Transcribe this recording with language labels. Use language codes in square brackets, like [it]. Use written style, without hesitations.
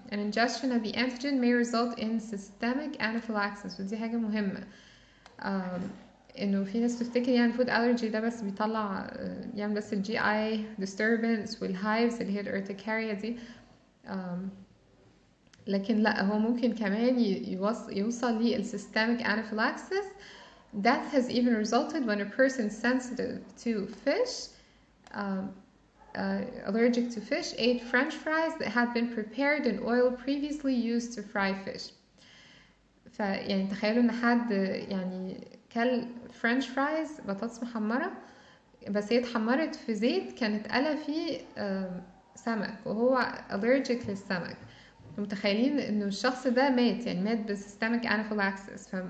[en] An ingestion of the antigen may result in systemic anaphylaxis [ar] ودي حاجة مهمة. إنه في ناس تفتكر يعني food allergy ده بس بيطلع يعني بس ال GI disturbance والhives اللي هي الارتكاريا دي لكن لا هو ممكن كمان يوصل للsystemic anaphylaxis. [en] Death has even resulted when a person sensitive to fish, allergic to fish, ate French fries that had been prepared in oil previously used to fry fish. [ar] فيعني تخيلوا ان حد يعني كل French fries بطاطس محمرة بس هي اتحمرت في زيت كانت قلى فيه سمك وهو allergic للسمك. متخيلين انه الشخص ده مات يعني مات بسيستميك انافيلاكسس.